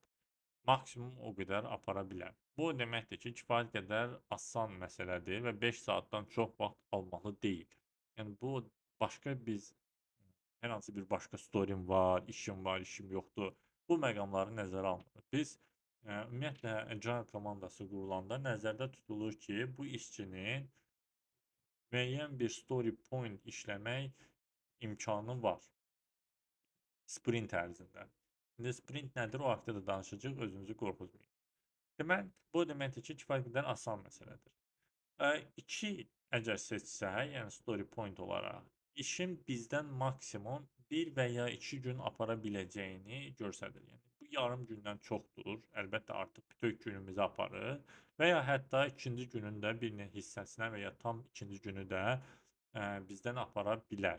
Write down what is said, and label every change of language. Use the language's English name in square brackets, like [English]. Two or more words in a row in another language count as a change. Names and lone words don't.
[Azerbaijani] Maksimum o qədər apara bilər. Bu o deməkdir ki, kifayət qədər asan məsələdir və 5 saatdan çox vaxt almalı deyil. Yəni bu başqa biz hər hansı bir başqa storim var, işim var, işim yoxdur. Bu məqamları nəzərə almırıq. Biz ümumiyyətlə Agile komandası qurulanda nəzərdə tutulur ki, bu işçinin müəyyən bir [English] story point [Azerbaijani] işləmək imkanı var sprint ərzində. İndi sprint nədir? O haqqda da danışacağıq, özünüzü qorxutmayın. Demək, bu deməkdir ki, kifayət qədər asan məsələdir. 2 əgər seçsək, yəni [English] story point [Azerbaijani] olaraq, işin bizdən maksimum 1 və ya 2 gün apara biləcəyini göstərir. Yəni bu yarım gündən çoxdur. Əlbəttə artıq bütöv günümüzü aparır və ya hətta ikinci günün də bir hissəsinə və ya tam ikinci günü də bizdən apara bilər.